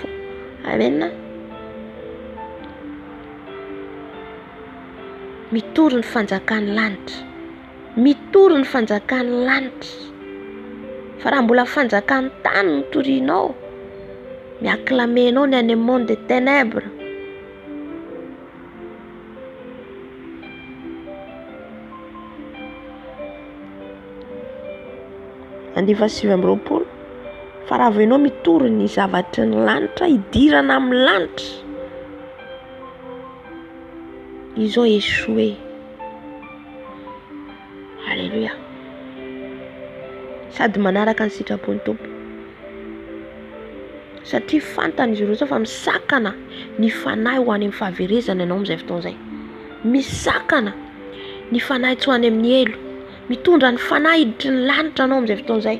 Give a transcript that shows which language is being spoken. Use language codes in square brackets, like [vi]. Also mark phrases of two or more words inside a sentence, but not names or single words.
[mg] Amen. Mitory ny fanjakan'ny lanitra. Mitory ny fanjakan'ny lanitra. Fa raha mbola fanjakan'ny tany no torianao, miaklamenao ny any [fr] monde des ténèbres. [mg] Andiva 7 fa raha venao mitory ny zavatry ny lanitra, hidirana amin'ny lanitra, [fr] ils ont échoué. Alléluia. [mg] Sady manaraka ny sitrapon'ny Tompo. Satria fantany izy ireo fa misakana ny fanahy ho any amin'ny fahaverezana ianao amin'izay fotoana izay. Misakana ny fanahy tsy ho any amin'ny elo. Mitondra ny fanahy hiditry ny lanitra anao amin'izay fotoana izay.